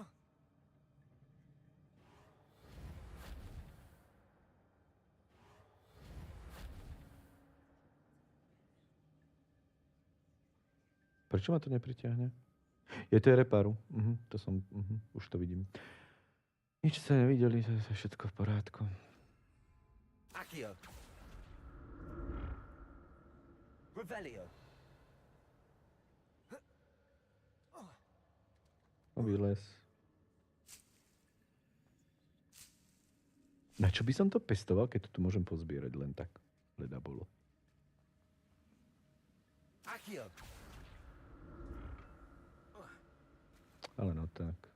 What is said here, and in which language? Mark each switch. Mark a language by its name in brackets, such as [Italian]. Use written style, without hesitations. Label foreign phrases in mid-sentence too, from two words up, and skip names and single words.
[Slovak] Prečo ma to nepritiahne? Je to repáru. To som... už to vidím. Nič sa nevideli, to je všetko v porádku. Accio. Revelio. Vylez. Na čo by som to pestoval, keď to tu môžem pozbierať len tak? Leda bolo. Accio. Ale no tak.